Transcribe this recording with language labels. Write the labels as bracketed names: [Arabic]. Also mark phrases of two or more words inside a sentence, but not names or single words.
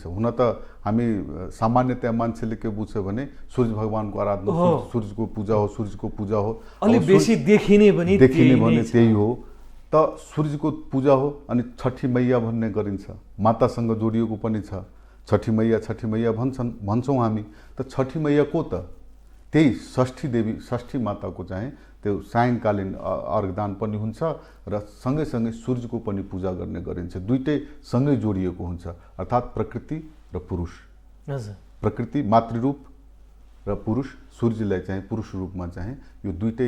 [Nepali] हुन त हामी सामान्यतया मान्छेले के बुझ्छ भने सूर्य भगवानको आराधना, सूर्यको पूजा हो, सूर्यको पूजा हो, अलि बेसी देखिने भने त्यही हो। त सूर्यको पूजा हो अनि छठी मैया भन्ने गरिन्छ। मातासँग जोडिएको पनि छ। छठी मैया भन्छौँ हामी। त छठी मैया को त त्यही षष्ठी देवी, षष्ठी माताको चाहिँ त्यो सायङ्कालीन अर्घदान पनि हुन्छ र सँगैसँगै सूर्यको पनि पूजा गर्ने गरिन्छ। दुईटै सँगै जोडिएको हुन्छ, अर्थात् प्रकृति र पुरुष। प्रकृति मातृरूप र पुरुष, सूर्यलाई चाहिँ पुरुष रूपमा चाहिँ यो दुईटै